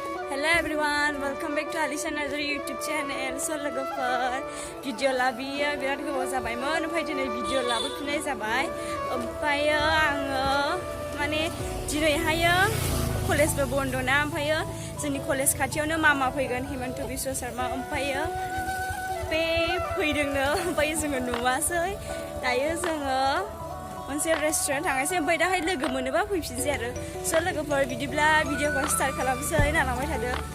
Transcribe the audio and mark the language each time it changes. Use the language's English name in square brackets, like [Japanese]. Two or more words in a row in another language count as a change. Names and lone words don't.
[English] Hello everyone, welcome back to Alicia another YouTube channel. [Bodo] So Lwgwper video labiyo birat gobaw जाबायमोन ओमफ्राय दिनै video लाबोफिननाय जाबाय ओमफ्राय आङो माने दिनैहायो कलेजबो बन्दना ओमफ्राय जोंनि कलेज खाथियावनो मामा फैगोन हिमन्त बिस्वा शर्मा ओमफ्राय बे फैदोंनो ओमफ्राय जोङो नुवासै दायो जोङो मोनसे रेस्टुरेन्ट थांगासिनो ओमफ्राय दाहाय लोगो मोनोबा फैफिनसै आरो स' लोगोफोर बिदिब्ला भिडिअखौ स्टार्ट खालामसै नालांबाय थादो